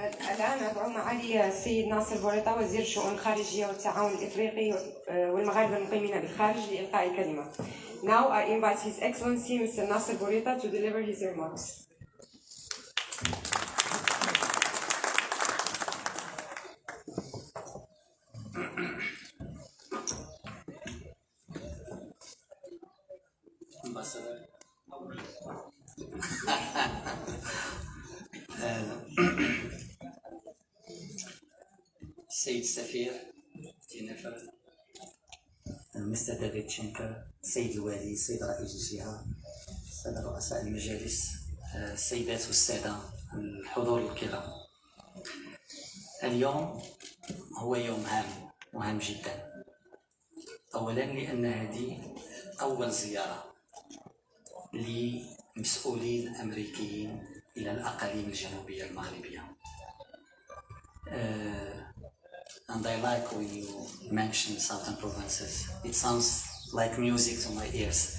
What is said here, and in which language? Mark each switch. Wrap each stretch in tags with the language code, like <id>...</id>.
<ar>الآن أدعو معالي السيد ناصر بوريطة وزير الشؤون الخارجية والتعاون الإفريقي والمغاربة المقيمين بالخارج لإلقاء الكلمة.</ar> <en>Now I invite His Excellency Mr. Nasser Bourita to deliver his remarks.</en> <ar>السيد السفير جينيفر، مستر دافيد شينكر، السيد الوالي، السيد رئيس الجهة، السادة رؤساء المجالس، السيدات والسادة الحضور الكرام. اليوم هو يوم مهم جدا. أولا لأن هذه أول زيارة لمسؤولين أمريكيين إلى الأقاليم الجنوبية المغربية.</ar> <en>And I like when you mention southern provinces. It sounds like music to my ears.</en>